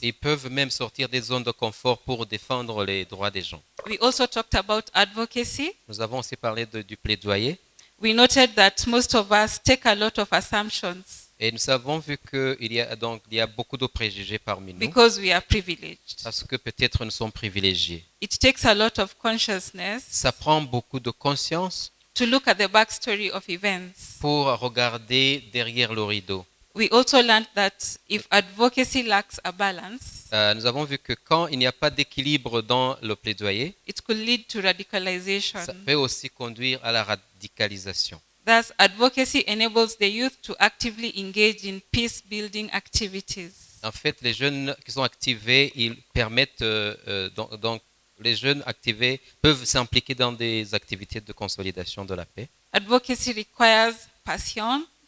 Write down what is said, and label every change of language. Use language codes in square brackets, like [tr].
[fr] Ils peuvent même sortir des zones de confort pour défendre les droits des gens. [en] We also talked about advocacy. [fr] Nous avons aussi parlé du plaidoyer [en] We noted that most of us take a lot of assumptions [fr] et nous avons vu qu'il y a beaucoup de préjugés parmi nous [en] because we are privileged. [fr] parce que peut-être nous sommes privilégiés. [en] It takes a lot of consciousness [fr] Ça prend beaucoup de conscience [en] to look at the backstory of events. [fr] pour regarder derrière le rideau. [en] We also learned that if advocacy lacks a balance, [fr] Nous avons vu que quand il n'y a pas d'équilibre dans le plaidoyer, [en] it could lead to radicalization. [fr] ça peut aussi conduire à la radicalisation. [en] Thus, advocacy enables the youth to actively engage in peace-building activities. [fr] En fait, les jeunes qui sont activés, ils permettent donc les jeunes activés peuvent s'impliquer dans des activités de consolidation de la paix. [en] Advocacy requires passion,